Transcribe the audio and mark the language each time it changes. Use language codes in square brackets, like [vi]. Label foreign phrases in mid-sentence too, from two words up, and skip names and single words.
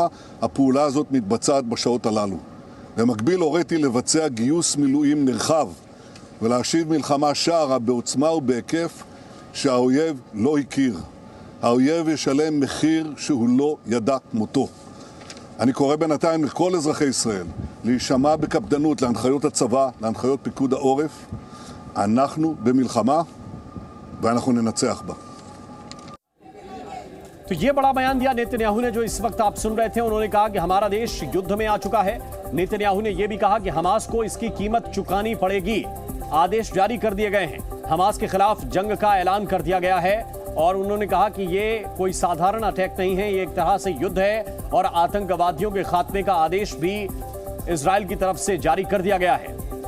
[he] הפעולה הזאת מתבצעת בשעות הללו. במקביל הוריתי לבצע גיוס מילואים נרחב ולהשיב מלחמה שערה בעוצמה ובהיקף שהאויב לא הכיר. האויב ישלם מחיר שהוא לא ידע כמותו. אני קורא בינתיים לכל אזרחי ישראל להישמע בקפדנות להנחיות הצבא, להנחיות פיקוד העורף. אנחנו במלחמה ואנחנו ננצח בה. [hi] तो ये बड़ा बयान दिया नेतन्याहू ने, जो इस वक्त आप सुन रहे थे। उन्होंने कहा कि हमारा देश युद्ध में आ चुका है। नेतन्याहू ने यह भी कहा कि हमास को इसकी कीमत चुकानी पड़ेगी। आदेश जारी कर दिए गए हैं। हमास के खिलाफ जंग का ऐलान कर दिया गया है और उन्होंने कहा कि ये कोई साधारण अटैक नहीं है, ये एक तरह से युद्ध है और आतंकवादियों के खात्मे का आदेश भी इजराइल की तरफ से जारी कर दिया गया है।